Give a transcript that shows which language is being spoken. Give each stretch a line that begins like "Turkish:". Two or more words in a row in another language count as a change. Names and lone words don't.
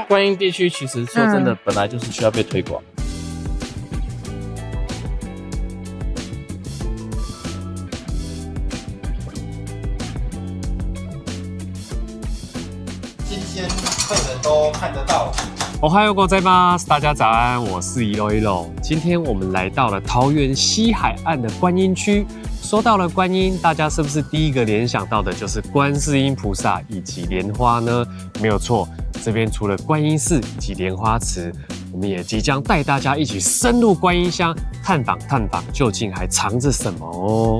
Chinese: 观音地区其实说真的，本来就是需要被推广。新鲜客人都看得到。
Japanese: おはようございます，
Chinese: 大家早安，我是Elo。今天我们来到了桃园西海岸的观音区。说到了观音，大家是不是第一个联想到的就是观世音菩萨以及莲花呢？没有错，这边除了观音寺以及莲花池，我们也即将带大家一起深入观音乡，探访究竟还藏着什么哦。